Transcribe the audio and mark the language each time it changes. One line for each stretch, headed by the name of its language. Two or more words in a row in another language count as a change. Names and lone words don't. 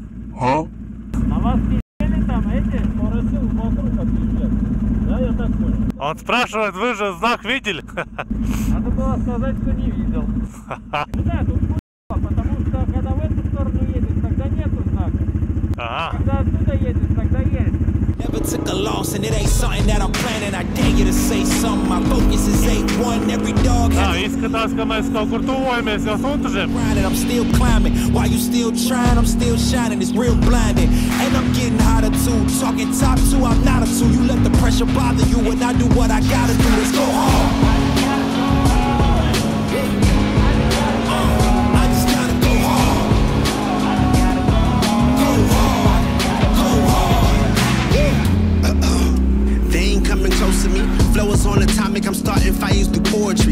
Russian: А? На вас пиздели там эти? Поросил вокруг пиздец. Да, я так понял. Он спрашивает, вы же знак видели? Надо было сказать, что не видел. Да, тут хуйня, потому что когда в эту сторону едешь, тогда нету знака. Ага. Когда отсюда едешь, тогда есть.
English: Never took a loss and it ain't something that I'm planning. I dare you to say something. My focus is 8-1. Every dog has...
Latvian: Jā, izskatās, ka mēs kaut kur tuvojamies jau suntažiem.
English: I'm still climbing. While you still trying, I'm still shining. It's real blinding. And I'm getting hotter too. Talking top two, I'm not a two. You let the pressure bother you and I do what I gotta do. Let's go hard. Flow is on atomic, I'm starting fires through poetry.